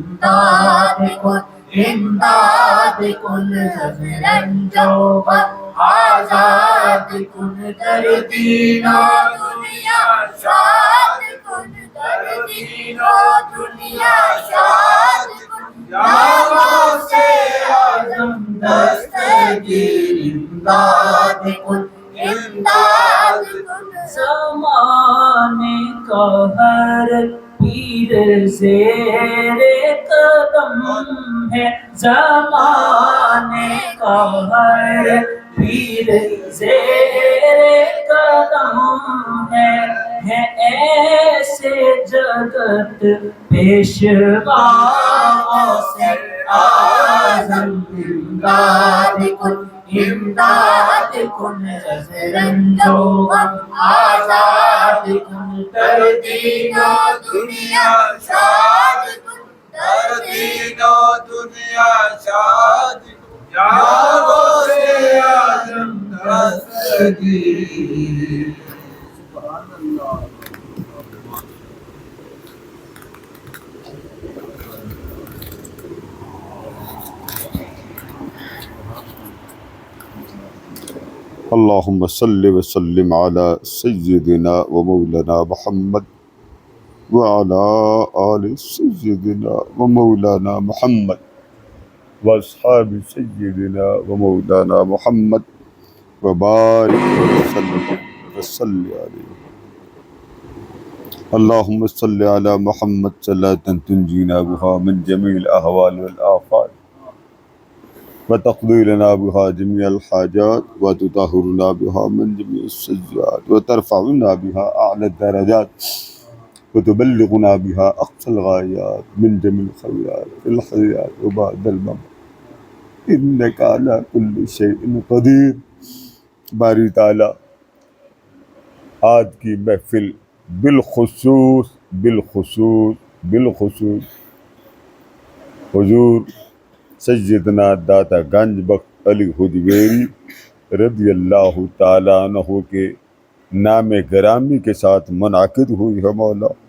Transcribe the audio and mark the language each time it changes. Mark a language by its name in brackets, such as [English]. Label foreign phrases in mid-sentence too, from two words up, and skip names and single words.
[Persian] امداد کن رنجو آزاد کن در دین و دنیا شاد کن در دین و دنیا شاد کن یا غوث اعظم دستگیر امداد کن [Urdu] زمانے کا ہر پیر زیر قدم ہے زمانے کا ہر پیر زیر قدم ہے ایسے جگت پیشواؤں سے اعظم [Persian] امداد کن رنجو آزاد کن در دین و دنیا شاد کن در دین و دنیا شاد کن یا غوث اعظم دستگیر [Arabic] سبحان اللہ اللہم صلی وسلم علی سیدنا و مولانا محمد وعلی آل سیدنا و مولانا محمد واصحاب سیدنا و مولانا محمد وبارک وسلم وصلی علیہ اللہم صلی علی محمد صلاة تنجینا بها من جمیع الاحوال والآفات وتقضي لنا بها جميع الحاجات وتطهرنا بها من جميع السيئات وترفعنا بها أعلى الدرجات وتبلغنا بها أقصى الغايات من جميع الخيرات في الحياة وبعد الممات إنك على كل شيء قدير [Urdu] باری تعالی آج کی محفل بالخصوص حضور سیدنا داتا گنج بخش علی حجویری رضی اللہ تعالیٰ عنہ کے نام گرامی کے ساتھ منعقد ہوئی ہے مولا۔